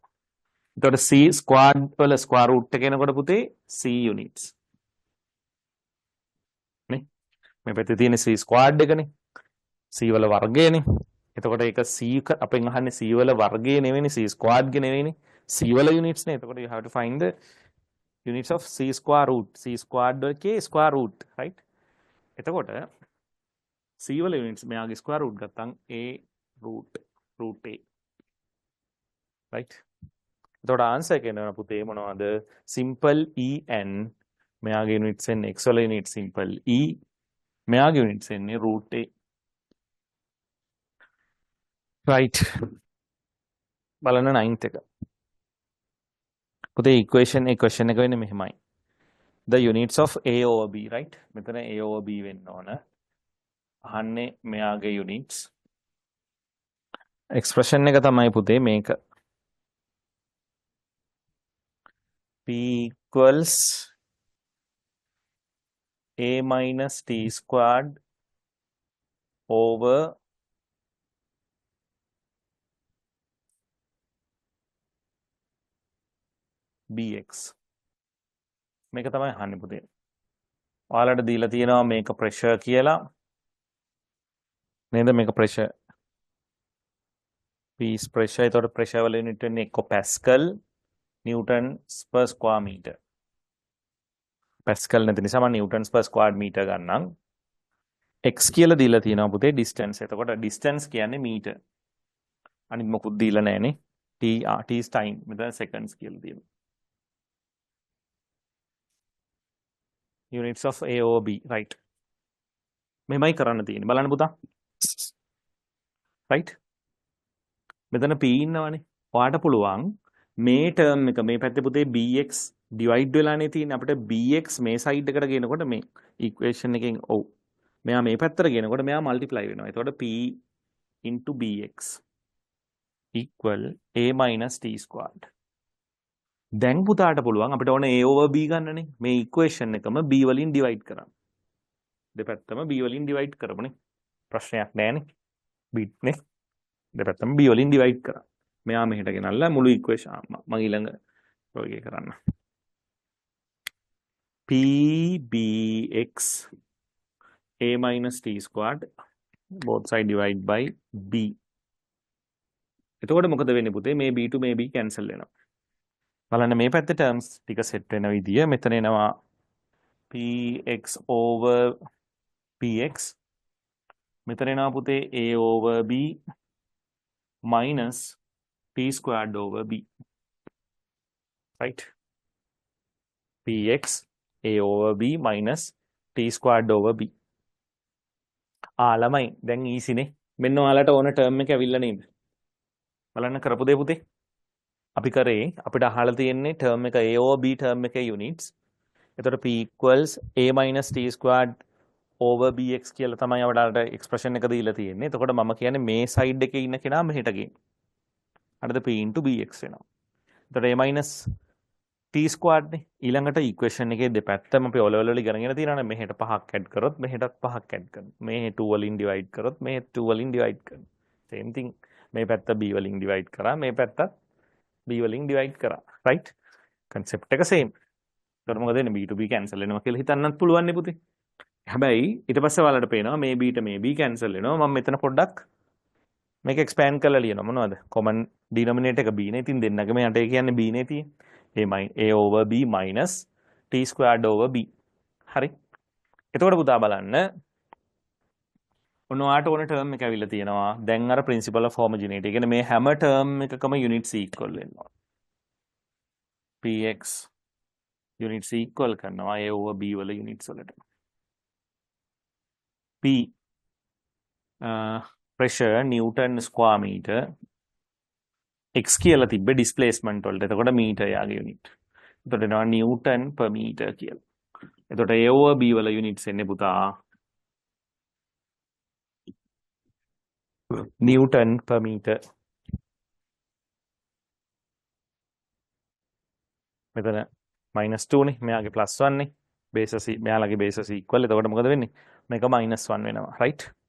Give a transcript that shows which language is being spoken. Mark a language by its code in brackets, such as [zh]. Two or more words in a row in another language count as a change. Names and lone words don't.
[si] එතකොට [en] c squared [si] වල [en] square root [si] එක එනකොට පුතේ [en] c units. [si] නේ? මේ පැත්තේ තියෙන [en] c squared [si] එකනේ. c වල වර්ගයනේ. එතකොට ඒක c අපෙන් අහන්නේ c වල වර්ගය නෙවෙයිනේ [en] c squared [si] ගේ නෙවෙයිනේ. c වල units නේ. එතකොට [en] you have to find the units of c square root. c squared එකේ square root, right? [si] එතකොට c වල units මෙයාගේ square root ගත්තම් [en] a root a. right? [si] එතකොට answer එක එනවා පුතේ මොනවද? [en] simple e n [si] මෙයාගේ units එන්නේ x වල unit [en] simple e [si] මෙයාගේ units එන්නේ [en] root a. right. [si] බලන්න 9th එක. පුතේ equation එක වෙන්නේ මෙහෙමයි. [en] The units of a over b, right? [si] මෙතන [en] a over b [si] වෙන්න ඕන. අහන්නේ මෙයාගේ units. expression එක තමයි පුතේ මේක. [en] p equals a minus t squared over bx. [si] මේක තමයි අහන්නේ පුතේ. ඔයාලට දීලා තියෙනවා මේක pressure කියලා. නේද මේක [en] pressure. P is pressure. [si] එතකොට pressure වල unit වෙන්නේ එක්ක pascal [en] newtons per square meter. [si] pascal නැති නිසා මම [en] newtons per square meter [si] ගන්නම්. x කියලා දීලා තියෙනවා පුතේ distance. එතකොට distance කියන්නේ meter. අනිත් මොකුත් දීලා නැහැනේ. [en] t is time. [si] මෙතන seconds කියලා තියෙනවා. [en] units of a or b, right? [si] මෙමයි කරන්න තියෙන්නේ. බලන්න පුතා. right? මෙතන p ඉන්නවනේ. ඔයාට පුළුවන් මේ term එක මේ පැත්තේ පුතේ bx divide වෙලානේ තියෙන්නේ. අපිට bx මේ side එකට ගේනකොට මේ equation එකෙන් ඔව්. මෙයා මේ පැත්තට ගේනකොට මෙයා multiply වෙනවා. එතකොට [en] p into bx equal a minus t squared. [si] දැන් පුතාට පුළුවන් අපිට ඕන [en] a over b [si] ගන්නනේ. මේ equation එකම b වලින් divide කරන්න. දෙපැත්තම b වලින් divide කරමුනේ. ප්‍රශ්නයක් නැහැනේ. b නේ. දෙපැත්තම b වලින් divide කරා. මෙයා මෙහෙට ගෙනල්ලා මුළු equation මම ඊළඟ ඔයගේ කරන්න. [en] pbx a minus t squared both side divide by b. [si] එතකොට මොකද වෙන්නේ පුතේ? මේ b to මේ b cancel වෙනවා. බලන්න මේ පැත්තේ terms ටික set වෙන විදිය මෙතන එනවා [en] px over px. [si] මෙතන එනවා පුතේ [en] a over b minus t squared over b. Right? px a over b minus t squared over b. [si] ළමයි දැන් easy නේ. මෙන්න ඔයාලට ඕන term එක ඇවිල්ලා නේද? බලන්න කරපු දේ පුතේ. අපි කරේ අපිට අහලා තියෙන්නේ term එක [en] a over b [si] term එකේ units. එතකොට [en] p equals a minus t squared over bx [si] කියලා තමයි අපිට expression එක දීලා තියෙන්නේ. එතකොට මම කියන්නේ මේ side එකේ ඉන්න කෙනා මෙහෙට ගේන්න. හරිද? [en] p into bx [si] වෙනවා. එතකොට [en] a minus t squared [si] නේ. ඊළඟට equation එකේ දෙපැත්තම අපි ඔලවල වල ඉගෙනගෙන තියෙනවානේ. මෙහෙට 5ක් add කරොත් මෙහෙටත් 5ක් add කරනවා. මේ 2 වලින් divide කරොත් මේ 2 වලින් divide කරනවා. [en] same thing. [si] මේ පැත්ත b වලින් divide කරා. මේ පැත්තත් b වලින් divide කරා. right? concept එක same. එතකොට මොකද වෙන්නේ? [en] b to b cancel [si] වෙනවා කියලා හිතන්නත් පුළුවන් නේ පුතේ. හැබැයි ඊට පස්සේ ඔයාලට පේනවා මේ b ට මේ b cancel වෙනවා. මම මෙතන පොඩ්ඩක් මේක expand කරලා ලියනවා. මොනවද? [en] common denominator [si] එක b නේ. ඉතින් දෙන්නගම යට ඒ කියන්නේ b නේ තියෙන්නේ. [en] a over b minus t squared over b. [si] හරි. එතකොට පුතා බලන්න ඔයාට ඕන term එක ඇවිල්ලා තියෙනවා. දැන් අර [en] principle of homogeneity. [si] ඒ කියන්නේ මේ හැම term එකකම units equal වෙනවා. [en] px units [si] equal කරනවා [en] a over b [si] වල units වලට. [en] p pressure newton square meter x [si] කියලා තිබ්බේ [en] displacement වලට. [si] එතකොට meter යාගේ unit. එතකොට එනවා [en] newton per meter [si] කියලා. එතකොට [en] a over b [si] වල units එන්නේ පුතා [en] newton per meter. [si] මෙතන -2 නේ. මෙයාගේ +1 නේ. bases මෙයාලගේ bases equal. එතකොට මොකද වෙන්නේ? මේක -1 වෙනවා. right?